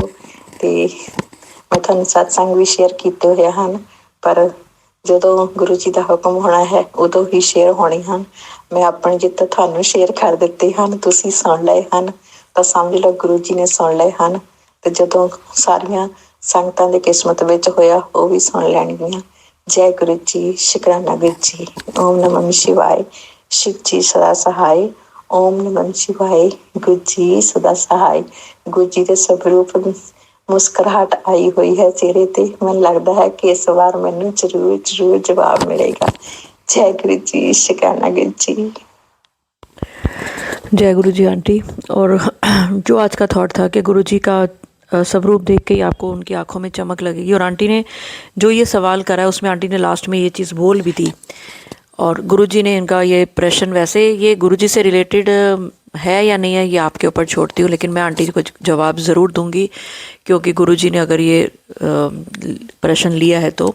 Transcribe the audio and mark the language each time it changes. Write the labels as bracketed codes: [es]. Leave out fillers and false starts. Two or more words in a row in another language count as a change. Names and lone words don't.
[pa] ਅਤੇ ਮੈਂ ਤੁਹਾਨੂੰ ਸਤਸੰਗ ਵੀ ਸ਼ੇਅਰ ਕੀਤੇ ਹੋਏ ਹਨ, ਪਰ ਜਦੋਂ ਗੁਰੂ ਜੀ ਦਾ ਹੁਕਮ ਹੋਣਾ ਹੈ, ਉਦੋਂ ਹੀ ਸ਼ੇਅਰ ਹੋਣੇ ਹਨ। ਮੈਂ ਆਪਣੇ ਜਿੱਥੇ ਤੁਹਾਨੂੰ ਸ਼ੇਅਰ ਕਰ ਦਿੱਤੇ ਹਨ, ਤੁਸੀਂ ਸੁਣ ਲਏ ਹਨ, ਤਾਂ ਸਮਝ ਲਓ ਗੁਰੂ ਜੀ ਨੇ ਸੁਣ ਲਏ ਹਨ। ਅਤੇ ਜਦੋਂ ਸਾਰੀਆਂ ਸੰਗਤਾਂ ਦੀ ਕਿਸਮਤ ਵਿੱਚ ਹੋਇਆ, ਉਹ ਵੀ ਸੁਣ ਲੈਣਗੀਆਂ। ਜੈ ਗੁਰੂ ਜੀ, ਸ਼ੁਕਰਾਨਾ ਗੁਰੂ ਜੀ। [sa] ओम नमः शिवाय। [hi] शिव जी सदा सहाय। [sa] ओम नमः शिवाय। [hi] गुरु जी सदा सहाय। गुरु जी [pa] ਦੇ ਸਰੂਪ ਮੁਸਕਰਾਹਟ ਆਈ ਹੋਈ ਹੈ ਚਿਹਰੇ ਤੇ। ਮੈਨੂੰ ਲੱਗਦਾ ਹੈ ਕਿ ਇਸ ਵਾਰ ਮੈਨੂੰ ਜ਼ਰੂਰ ਜਵਾਬ मिलेगा। [hi] जय गुरु जी, शुक्राना गुरु जी। जय गुरु जी आंटी। और जो आज का थॉट था कि गुरु जी का स्वरूप देख के ही आपको उनकी आंखों में चमक लगेगी, और आंटी ने जो ये सवाल करा है उसमें आंटी ने लास्ट में ये चीज़ बोल भी दी, और गुरुजी ने इनका ये प्रश्न, वैसे ये गुरुजी से रिलेटेड है या नहीं है ये आपके ऊपर छोड़ती हूँ, लेकिन मैं आंटी जी को जवाब ज़रूर दूंगी, क्योंकि गुरुजी ने अगर ये प्रश्न लिया है तो।